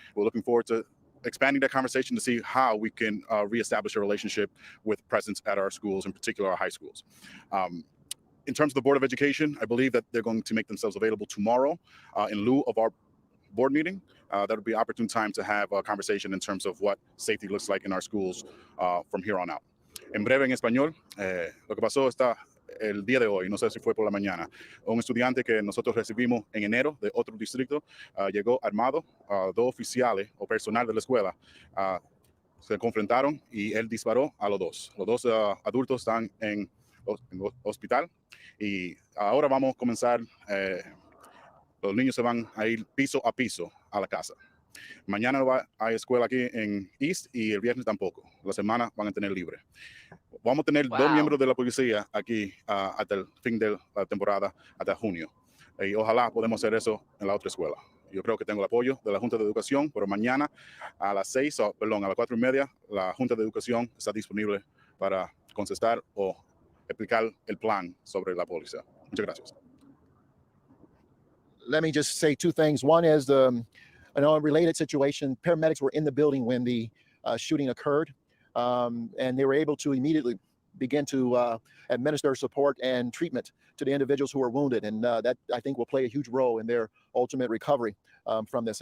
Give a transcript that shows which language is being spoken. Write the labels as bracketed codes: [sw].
[en] We're looking forward to expanding that conversation to see how we can reestablish a relationship with presence at our schools, in particular our high schools. In terms of the Board of Education, I believe that they're going to make themselves available tomorrow in lieu of our board meeting. That would be an opportune time to have a conversation in terms of what safety looks like in our schools from here on out. [es] En breve, en español, lo que pasó está el día de hoy, no sé si fue por la mañana, un estudiante que nosotros recibimos en enero de otro distrito llegó armado, 2 oficiales o personal de la escuela se confrontaron y él disparó a los 2. Los 2 adultos están en el hospital y ahora vamos a comenzar, los niños se van a ir piso a piso a la casa. Mañana no hay escuela aquí en East y el viernes tampoco. La semana van a tener libre. Vamos a tener 2 miembros de la policía aquí hasta el fin de la temporada, hasta junio. Y ojalá podamos hacer eso en la otra escuela. Yo creo que tengo el apoyo de la Junta de Educación, pero mañana a las 4:30, la Junta de Educación está disponible para contestar o explicar el plan sobre la policía. Muchas gracias. [en] Let me just say 2 things. One is an unrelated situation. Paramedics were in the building when the shooting occurred, and they were able to immediately begin to administer support and treatment to the individuals who were wounded. And that, I think, will play a huge role in their ultimate recovery from this.